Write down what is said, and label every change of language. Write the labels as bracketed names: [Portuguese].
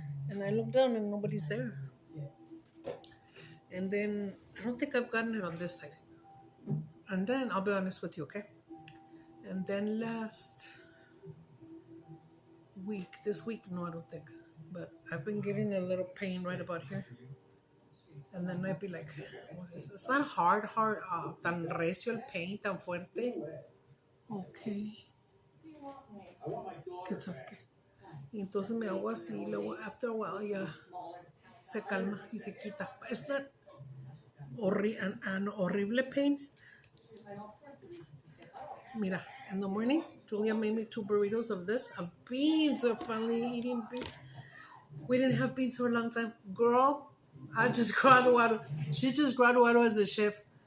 [English] And I look down and nobody's there. And then I don't think I've gotten it on this side. And then I'll be honest with you, okay? And then last week, this week, no, I don't think, but I've been getting a little pain right about here. And then I'd be like, what is this? It's not hard, [Spanish] tan recio el [English] pain, [Spanish] tan fuerte. [English] Okay. [Spanish] ¿Qué sabe qué? Y entonces me hago así, luego [English] after a while [Spanish] ya se calma y se quita. [English] It's not an horrible pain. [Spanish] Mira, [English] in the morning, Julia made me 2 burritos of this, of beans. I'm finally eating beans. We didn't have beans for a long time. Girl, I just graduated. She just graduated as a chef.